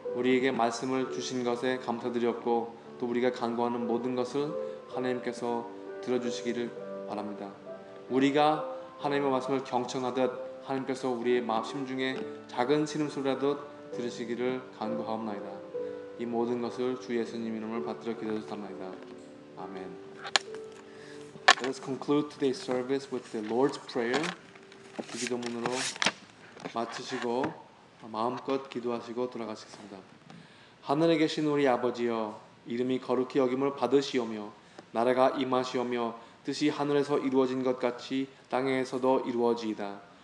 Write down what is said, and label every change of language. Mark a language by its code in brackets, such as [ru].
[ko] 우리에게 말씀을 주신 것에 감사드렸고 또 우리가 간구하는 모든 것을 하나님께서 들어주시기를 바랍니다. 우리가 하나님의 말씀을 경청하듯 하나님께서 우리의 마음 중에 작은 신음소리라도 들으시기를 간구하옵나이다. 이 모든 것을 주 예수님 이름을 받들어 기도드립니다. 아멘. [en] Let us conclude today's service with the Lord's Prayer. [ko] 이 기도문으로 마치시고 마음껏 기도하시고 돌아가시겠습니다. 하늘에 계신 우리 아버지여, 이름이 거룩히 여김을 받으시오며 나라가 임하시오며 뜻이 하늘에서 이루어진 것 같이 땅에서도 이루어지이다.